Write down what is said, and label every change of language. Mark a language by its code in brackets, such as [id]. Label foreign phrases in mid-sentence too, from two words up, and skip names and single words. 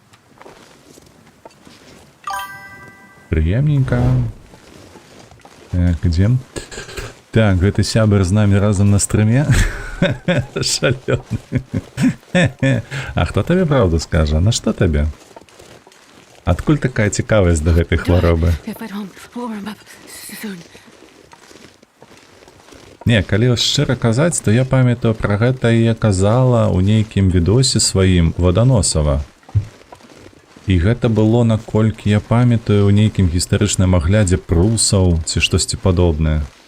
[be] Прыемненько. Так, ідзем. Так, гэты сябр з намі разам на стрыме. Шалёны. А хто табе правду скажа? На што табе? Адкуль такая цікавасць да гэтай хваробы? [en] Get back home. We'll warm up soon. [be] Не, калі шчыра казаць, то я памятаю пра гэта і я казала ў нейкім відосе сваім Ваданосава. І гэта было, наколькі я памятаю, ў нейкім гістарычным аглядзе прусаў ці штосьці падобнае.